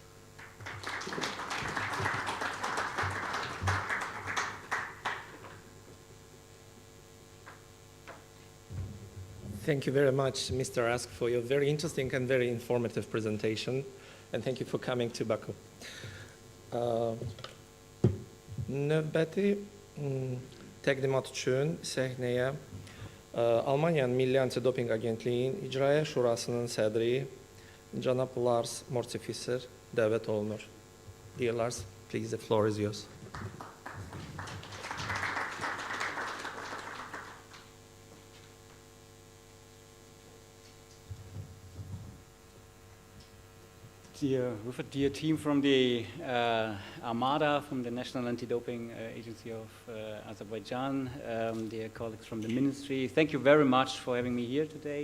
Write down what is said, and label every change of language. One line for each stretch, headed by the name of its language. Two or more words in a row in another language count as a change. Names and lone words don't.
English: Thank you very much, Mr. Ask, for your very interesting and very informative presentation, and thank you for coming to Baku.
Azerbaijani: Növbəti təqdimat üçün səhnəyə Almaniyanın Milli Antidopinq Agentliyinin İcraiyyə Şurasının sədri cənab Lars Mortificer dəvət olunur.
English: Dear Lars, please, the floor is yours. With a dear team from the AMADA, from the National Anti-Doping Agency of Azerbaijan, dear colleagues from the ministry, thank you very much for having me here today.